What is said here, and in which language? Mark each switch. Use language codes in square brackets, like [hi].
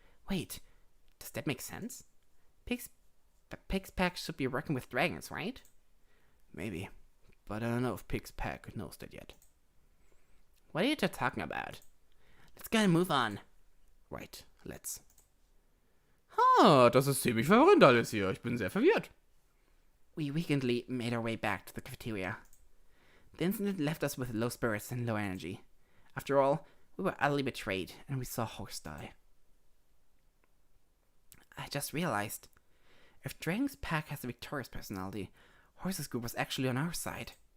[en] Wait, does that make sense? Pig's pack should be working with dragons, right? Maybe, but I don't know if Pig's pack knows that yet. What are you two talking about? Let's go and move on. Right, let's. [de] Das ist ziemlich verwirrend alles hier. Ich bin sehr verwirrt. [en] We weakenedly made our way back to the cafeteria. The incident left us with low spirits and low energy. After all, we were utterly betrayed, and we saw Horse die. I just realized, if Dragon's pack has a victorious personality, Horse's group was actually on our side.